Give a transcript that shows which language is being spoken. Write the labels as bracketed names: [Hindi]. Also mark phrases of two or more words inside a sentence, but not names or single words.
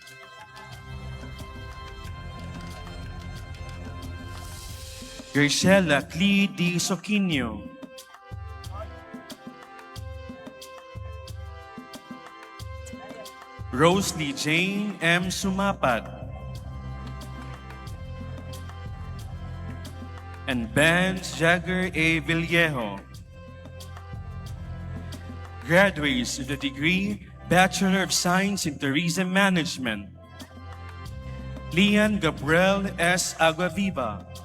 [English] Graciela Clee D. Soquinho. Rosalie Jane M. Sumapat. And Benz Jagger A. Villejo. Graduates with the degree Bachelor of Science in Tourism Management. Lian Gabriel S. Aguaviva.